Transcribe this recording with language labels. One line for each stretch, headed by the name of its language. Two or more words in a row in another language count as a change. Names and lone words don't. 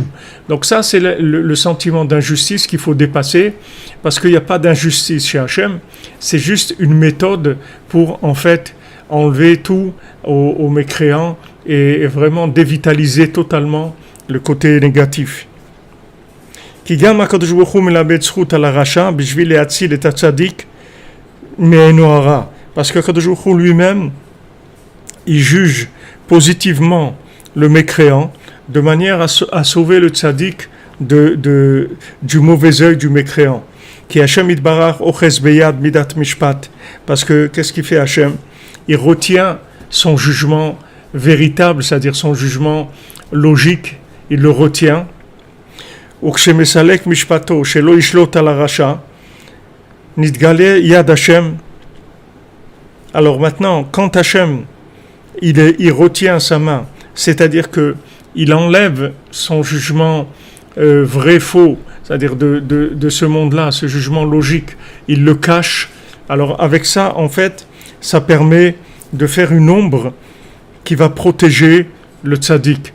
French: Donc ça, c'est le sentiment d'injustice qu'il faut dépasser, parce qu'il n'y a pas d'injustice chez Hachem, c'est juste une méthode pour, en fait, enlever tout aux mécréants et vraiment dévitaliser totalement le côté négatif.
Hebrew: כי גם הקדוש ברוך הוא מלמד זכות על הרשע בשביל להציל את הצדיק מעינו הרע.
French: Parce que
Hebrew: הקדוש ברוך הוא
French: lui-même, il juge positivement le mécréant de manière à sauver le tzaddik du mauvais œil du mécréant.
Hebrew: כי השם יתברך אוחז ביד מידת משפט.
French: Parce que qu'est-ce qu'il fait Hachem? Il retient son jugement véritable, c'est-à-dire son jugement logique, il le retient.
Hebrew: וכשמסלק משפטו שלא ישלוט על הרשע, נתגלה יד השם.
French: Alors maintenant, quand Hachem il retient sa main, c'est-à-dire que il enlève son jugement vrai faux, c'est-à-dire de ce monde-là, ce jugement logique, il le cache. Alors avec ça, en fait, ça permet de faire une ombre qui va protéger le tzaddik.